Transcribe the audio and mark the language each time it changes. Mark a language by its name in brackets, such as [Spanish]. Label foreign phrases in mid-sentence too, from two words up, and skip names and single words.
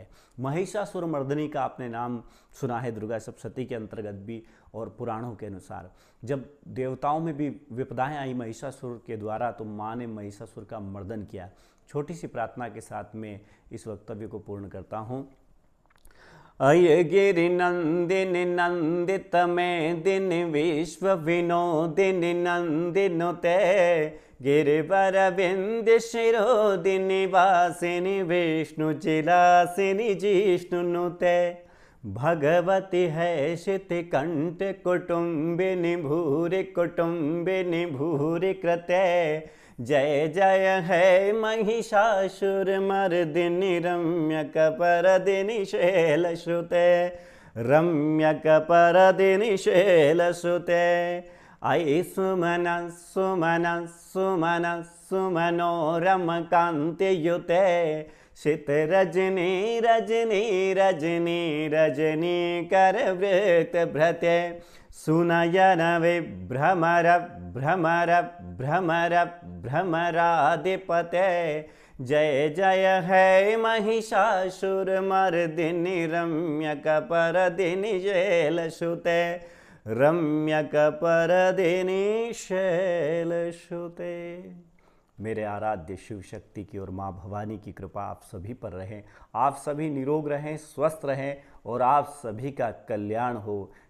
[Hindi] महिषासुर मर्दिनी का आपने नाम सुना है दुर्गा सप्तशती के अंतर्गत भी, और पुराणों के अनुसार जब देवताओं में भी विपदाएं आई महिषासुर के द्वारा तो माँ ने महिषासुर का मर्दन किया। छोटी सी प्रार्थना के साथ में इस वक्तव्य को पूर्ण करता हूँ। [Sanskrit] अय गिरि नंदिनि नंदित मेदिनि विश्व विनोदिनि नंदिनुते गिरिवर विंध्य शिरोदिनि वासिनि विष्णु चिलासिनि जिष्णुनुते भगवती है शिति कंठ कुटुंबिनि भूरि कुटुंबिनि भूरि कृते जय जय है महिषासुर मर्दिनि रम्यक परदिनि शैलसुते रम्यक परदिनि शैलसुते आई सुमन सुमन सुमन सुमनोरम कांतियुते शीत रजनी रजनी रजनी रजनी कर वृत भ्रते सुनयन विभ्रमर भ्रमर भ्रमर भ्रमराधिपते जय जय है महिषासुर मर्दिनि रम्यक परदिनि शैलसुते रम्यक परदिनि शैलसुते। [Hindi] मेरे आराध्य शिव शक्ति की और माँ भवानी की कृपा आप सभी पर रहे, आप सभी निरोग रहें, स्वस्थ रहें और आप सभी का कल्याण हो।